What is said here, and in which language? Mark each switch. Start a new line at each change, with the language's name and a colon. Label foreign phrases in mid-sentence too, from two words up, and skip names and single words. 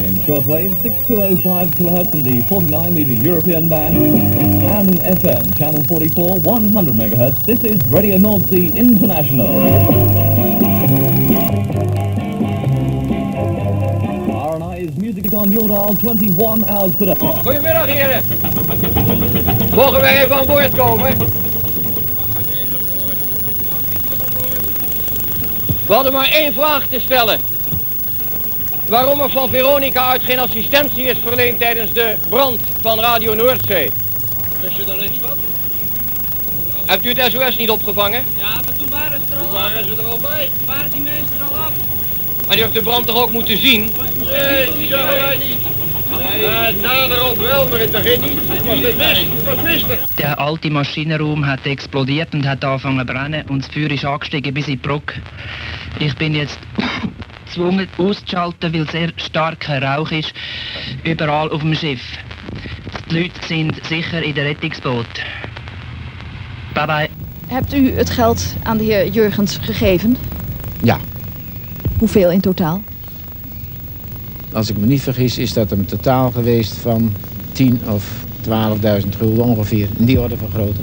English: In shortwave, 6205 kilohertz in the 49-meter European band. And in FM, channel 44, 100 megahertz, this is Radio Nordsee International. RNI is music on your dial 21 hours per day.
Dutch: Goedemiddag, heren. Mogen wij even aan boord komen? We hadden maar 1 vraag te stellen. Waarom er van Veronica uit geen assistentie is verleend tijdens de brand van Radio Noordzee. Wist je daar niks van? Hebt u het SOS niet opgevangen? Ja, maar toen waren ze er al af. Waren ze er al bij? Waren die mensen er al af? Maar die heeft de brand toch ook moeten zien? Nee, die zagen wij niet. Naderhand wel, maar in het begin niet. Het was mistig.
German: Der alte Maschinenraum hat explodiert und hat angefangen zu brennen und das Feuer ist angestiegen bis in die Brücke. Ich bin jetzt gezwungen auszuschalten, weil sehr starker Rauch ist, überall auf dem Schiff. Das Die Leute sind sicher in der Rettungsboot.
English: Bye bye.
Dutch: Hebt u het geld aan de heer Jurgens gegeven? Ja. Hoeveel in totaal? Als ik me niet vergis is dat een totaal geweest van 10.000 of 12.000 gulden ongeveer. In die orde van grootte.